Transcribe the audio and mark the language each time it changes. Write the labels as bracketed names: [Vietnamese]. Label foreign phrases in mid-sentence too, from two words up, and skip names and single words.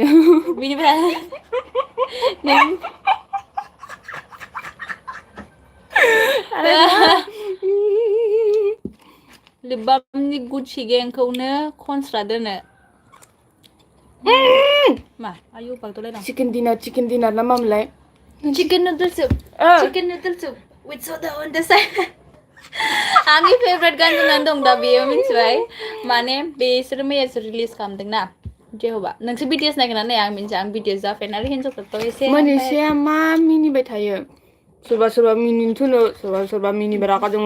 [Bodo] बिनिफ्राय लिबामनि गुचि गेंखौनो खनस्रा दोनो मा आयु बागदलायदां [English] chicken dinner [Bodo] ना मामोनलाय [English] chicken noodles soup with soda on the side [Bodo] आंनि फेभरेट गान जानानै दं दा बेयो मिथिबाय माने बेसोर मैयासो रिलिज खालामदोंना जेहबा नोंसोर बिटिएस नायगोन ना नाया आं मिन्थिया आं बिटिएस जाफेनारि हिन्जावफोरथ' एसे मोनसेया मा मिनिबाय थायो सोरबा मिनिनो थोनो सोरबा मिनिबा रागा जोङो